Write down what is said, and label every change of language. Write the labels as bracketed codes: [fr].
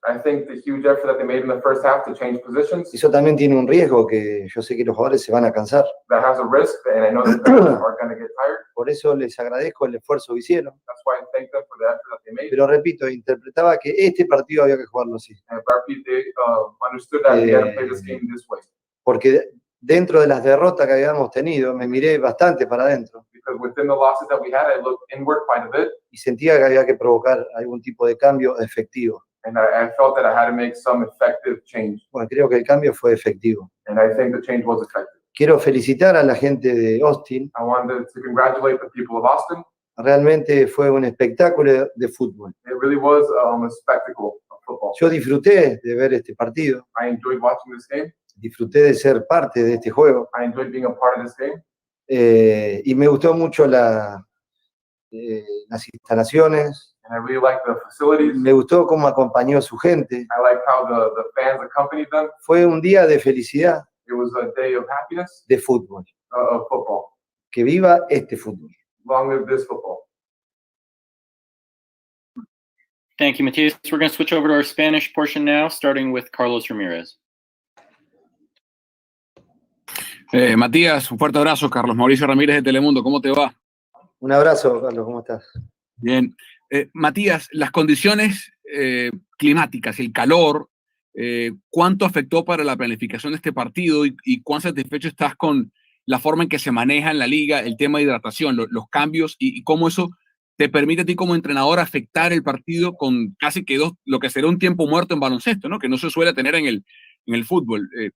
[en] I think the huge effort that they made in the first half to change positions, [es] eso también tiene un riesgo que yo sé que los jugadores se van a cansar. [en] that has a risk, and I know the players are going to get tired. [es] Por eso les agradezco el esfuerzo que hicieron. [en] That's why I thank them for the effort that they made. [es] Pero repito, interpretaba que este partido había que jugarlo así. [en] And Barpi, they understood that they had to play this game this way. [es] Porque dentro de las derrotas que habíamos tenido, me miré bastante para adentro [en] Because within the losses that we had, I looked inward quite a bit, [es] y sentía que había que provocar algún tipo de cambio efectivo. [en] And I felt that I had to make some effective change. [es] Bueno, creo que el cambio fue efectivo. [en] And I think the change was effective. [es] Quiero felicitar a la gente de Austin. [en] I wanted to congratulate the people of Austin. [es] Realmente fue un espectáculo de fútbol. [en] It really was a spectacle of football. [es] Yo disfruté de ver este partido. [en] I enjoyed watching this game. [es] Disfruté de ser parte de este juego. [en] I enjoyed being a part of this game. [es] Y me gustó mucho las instalaciones. [en] And I really liked the facilities. [es] Me gustó cómo acompañó a su gente. [en] I liked how the fans accompanied them. [es] Fue un día de felicidad. [en] It was a day of happiness. [es] De fútbol. [en] Of football. [es] Que viva este fútbol. [en] Long live this football. Thank you, Matias. We're going to switch over to our Spanish portion now, starting with Carlos Ramirez. [es] Matías, un fuerte abrazo. Carlos Mauricio Ramírez de Telemundo, ¿cómo te va? Un abrazo, Carlos, ¿cómo estás? Bien. Matías, las condiciones climáticas, el calor, ¿cuánto afectó para la planificación de este partido y cuán satisfecho estás con la forma en que se maneja en la liga el tema de hidratación, los cambios y cómo eso te permite a ti como entrenador afectar el partido con casi que lo que será un tiempo muerto en baloncesto, ¿no? Que no se suele tener en el fútbol.